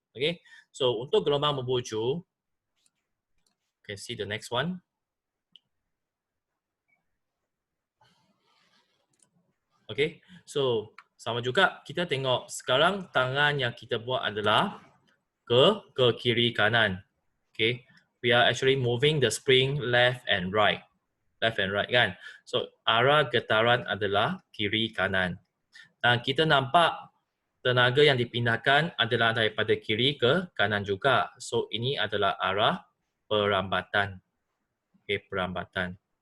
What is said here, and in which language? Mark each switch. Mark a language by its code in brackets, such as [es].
[ms] Okay, so untuk gelombang membujur, okay, [en] see the next one. Okay, so [ms] Sama juga kita tengok sekarang tangan yang kita buat adalah ke kiri kanan. [en] Okay, we are actually moving the spring left and right kan. [ms] So arah getaran adalah kiri kanan. Dan kita nampak tenaga yang dipindahkan adalah daripada kiri ke kanan juga. So ini adalah arah perambatan. Okay, perambatan.